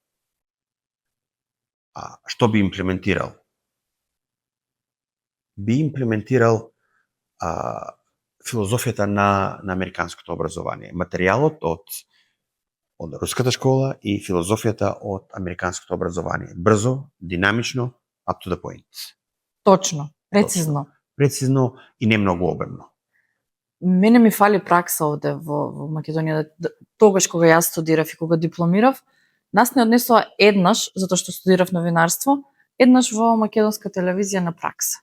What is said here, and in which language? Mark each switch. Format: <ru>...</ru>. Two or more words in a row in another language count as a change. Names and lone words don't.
<mk>Што би имплементирал? Би имплементирал филозофијата на американското образование. Материјалот од руската школа и филозофијата од американското образование. Брзо, динамично,</mk> <en>up to the point.</en> <mk>Точно, прецизно. Прецизно и не многу обемно. Мене ми фали пракса овде во Македонија. Тогаш кога јас студирав и кога дипломирав, нас не однесоа еднаш, затоа што студирав новинарство, еднаш во македонска телевизија на пракса.</mk>